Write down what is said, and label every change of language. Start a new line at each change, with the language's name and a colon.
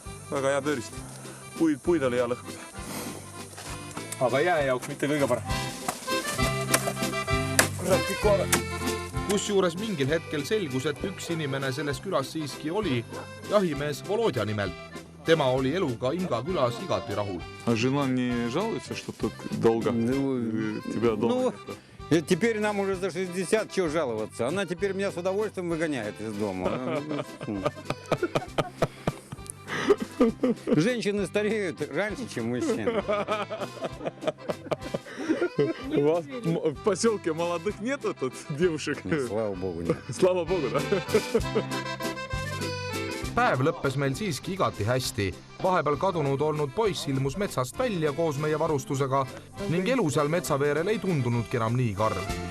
Estonian: Väga hea tööriist. Puid oli hea lõhkuda. Aga jää jaoks mitte kõige parem. Kusjuures mingil hetkel selgus, et üks inimene selles külas siiski oli jahimees Volodja nimelt. Tema oli eluga Inga külas igati rahul.
Russian: А жена не жалуется, что так долго? Тебя долго? Теперь нам уже за 60, чего жаловаться. Она теперь меня с удовольствием выгоняет из дома. Женщины стареют раньше, чем мужчины. У вас в поселке молодых нету тут девушек? Слава богу, нет. Слава богу, да?
Estonian: Päev lõppes meil siiski igati hästi. Vahepeal kadunud olnud poiss ilmus metsast välja koos meie varustusega ning elu seal metsaveerel ei tundunudki enam nii karm.